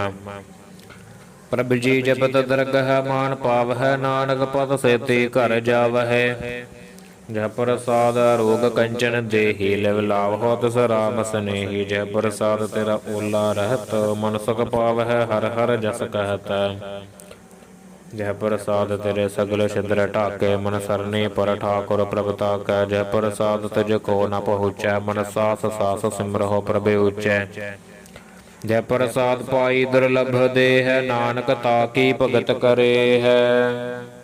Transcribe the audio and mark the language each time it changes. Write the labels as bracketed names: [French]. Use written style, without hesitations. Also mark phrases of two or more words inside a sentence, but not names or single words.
[Punjabi] ਪ੍ਰਭ ਜੀ ਜਪਤ ਦਰਗਹ ਮਾਨੁ ਪਾਵਹਿ, ਨਾਨਕ ਪਤਿ ਸੇਤੀ ਘਰਿ ਜਾਵਹਿ। ਜਿਹ ਪ੍ਰਸਾਦਿ ਰੋਗ ਕੰਚਨ ਦੇਹੀ, ਲਿਵ ਲਾਵਹੁ ਤਿਸੁ ਰਾਮ ਸਨੇਹੀ। ਜਿਹ ਪ੍ਰਸਾਦਿ ਤੇਰਾ ਓਲਾ ਰਹਤ, ਮਨ ਸੁਖੁ ਪਾਵਹਿ ਹਰਿ ਹਰਿ ਜਸੁ ਕਹਤ। ਜਹ ਪ੍ਰਸਾਦ ਤੇਰੇ ਸਗਲ ਛਿਦਰ ਢਾਕੇ, ਮਨ ਸਰਨੀ ਪਰ ਠਾਕੁਰ ਪ੍ਰਭ ਤਾਕੈ। ਜਹ ਪ੍ਰਸਾਦ ਤਿਜ ਕੋ ਨ ਪਹੁੰਚੈ, ਮਨ ਸਾਸ ਸਾਸ ਸਿਮਰਹੁ ਪ੍ਰਭ ਉਚੈ। ਜਹ ਪ੍ਰਸਾਦ ਪਾਈ ਦੁਰਲਭ ਦੇਹ, ਨਾਨਕ ਤਾਕੀ ਭਗਤ ਕਰੇ ਹੈ।